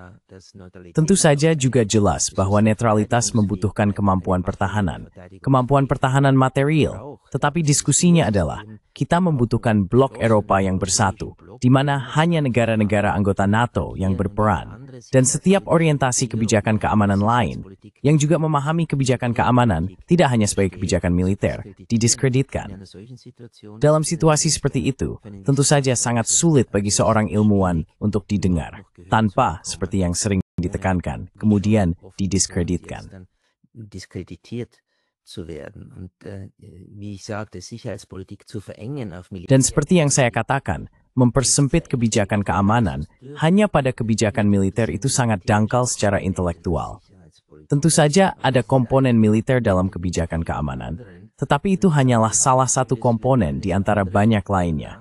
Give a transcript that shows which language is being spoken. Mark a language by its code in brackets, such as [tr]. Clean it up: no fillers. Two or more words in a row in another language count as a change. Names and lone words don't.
[id] Tentu saja juga jelas bahwa netralitas membutuhkan kemampuan pertahanan material, tetapi diskusinya adalah kita membutuhkan blok Eropa yang bersatu, di mana hanya negara-negara anggota NATO yang berperan, dan setiap orientasi kebijakan keamanan lain, yang juga memahami kebijakan keamanan tidak hanya sebagai kebijakan militer, didiskreditkan. Dalam situasi seperti itu, tentu saja sangat sulit bagi seorang ilmuwan untuk didengar, tanpa seperti yang sering ditekankan, kemudian didiskreditkan. [de] Diskreditiert zu werden und wie ich sagte, Sicherheitspolitik zu verengen auf [id] Dan seperti yang saya katakan, mempersempit kebijakan keamanan hanya pada kebijakan militer itu sangat dangkal secara intelektual. Tentu saja ada komponen militer dalam kebijakan keamanan, tetapi itu hanyalah salah satu komponen di antara banyak lainnya.